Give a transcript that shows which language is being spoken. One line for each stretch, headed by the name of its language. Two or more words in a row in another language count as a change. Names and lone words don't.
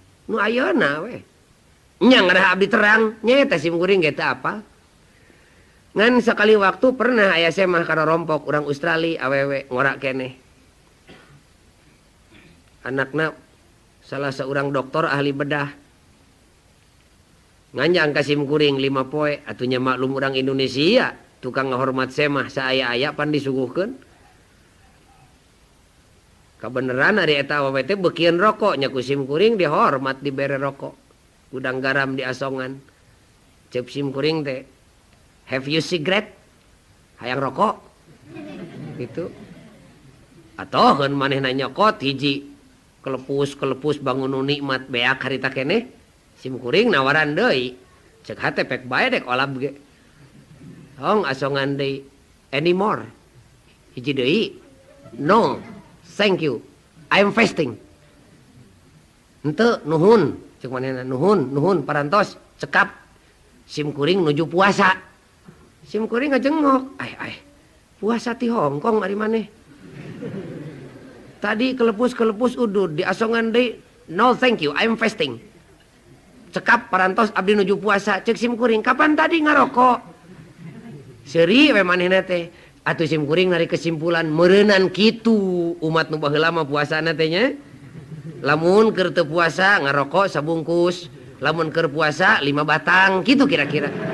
Sundanese: nu ayeuna we nya ngarah abdi terang nya eta simkuring ge teu apal ngan sekali waktu pernah aya semah kana rompok urang Australia awewe ngora keneh anakna salah seorang dokter ahli bedah nganjang ka simkuring 5 poe atunya maklum urang Indonesia tukang ngahormat semah saaya-aya pan disuguhkeun kabeneran ari eta awewe teh beukieun rokok nya ku simkuring dihormat dibere rokok udang garam diasongan cep simkuring teh
English: have you cigarette
Sundanese: hayang rokok gitu atoheun manehna nyokot hiji kelepus bangun nikmat beak harita keneh simkuring nawaran deui cek hate pek bae dek olab ge hong asongan deui anymore hiji deui
English: no thank you I am fasting
Sundanese: henteu nuhun cek manehna nuhun parantos cekap simkuring nuju puasa simkuring ngajengok ai puasa ti Hongkong ari maneh tadi kelepus udud diasongan deui
English: no thank you I am fasting
Sundanese: cekap parantos abdi nuju puasa cek simkuring kapan tadi ngarokok seuri we manehna teh atuh simkuring nari kesimpulan meureunnan kitu umat nu baheula mah puasana teh nya lamun keur teu puasa ngarokok sabungkus lamun keur puasa 5 batang kitu kira-kira